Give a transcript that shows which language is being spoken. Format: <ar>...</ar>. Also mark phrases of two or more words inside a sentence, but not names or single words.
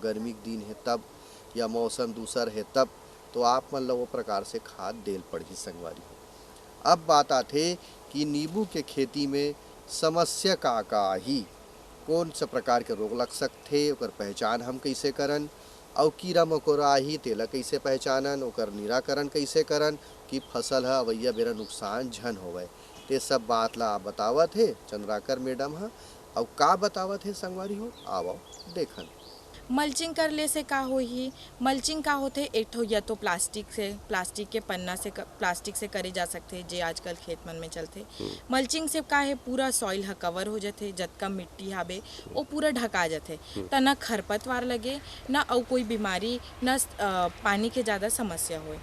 <hne>गर्मी के दिन है तब, या मौसम दूसर है तब, तो आप मन ला वो प्रकार से खाद देल पड़ी संगवारी हो। अब बात आते कि नींबू के खेती में समस्या का ही कौन सा प्रकार के रोग लग सकते, ओकर पहचान हम कैसे करन, और कीड़ा मकोड़ा आही तेला कैसे पहचानन, ओकर निराकरण कैसे करन कि फसल ह अवैया बेरा नुकसान झन होवे। ते सब बात ला आप बतावत हे चंद्राकर मैडम ह, और का बतावत हे संगवारी हो आवो देखन। मल्चिंग करले से का होही, मल्चिंग का होते एक ठो या तो प्लास्टिक के पन्ना से प्लास्टिक से करे जा सकते जे आजकल खेत मन में चलते। मल्चिंग से का है पूरा सॉइल ह कवर हो जाते, जतका मिट्टी हावे वो पूरा ढका जाते, त न खरपतवार लगे न और कोई बीमारी न पानी के ज़्यादा समस्या होए।</hne>